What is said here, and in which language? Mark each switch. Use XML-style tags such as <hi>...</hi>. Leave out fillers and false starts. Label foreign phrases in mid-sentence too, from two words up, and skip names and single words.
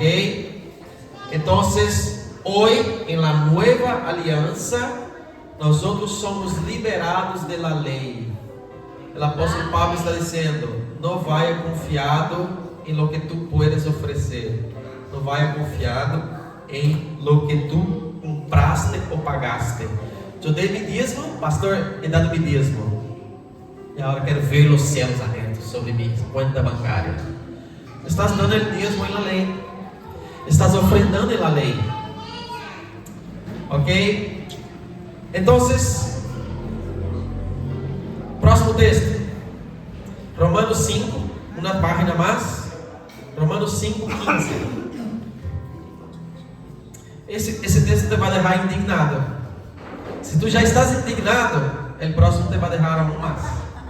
<es>Entonces, hoy en la nueva alianza, nosotros somos liberados de la ley. El apóstol Pablo está diciendo, no vaya confiado en lo que tú puedes ofrecer. No vaya confiado en lo que tú compraste o pagaste. Yo dei mi diezmo, pastor, he dado mi diezmo.</es> <pt>E agora quero ver os céus abertos sobre minha conta bancária.</pt> <es>Estás dando el diezmo en la ley. Estás ofrendando en la ley. Ok? Entonces, próximo texto. Romanos 5, una página más. Romanos 5, 15.</es> <pt>Esse texto te vai deixar indignado. Se tu já estás indignado, o próximo te vai deixar aún mais.</pt>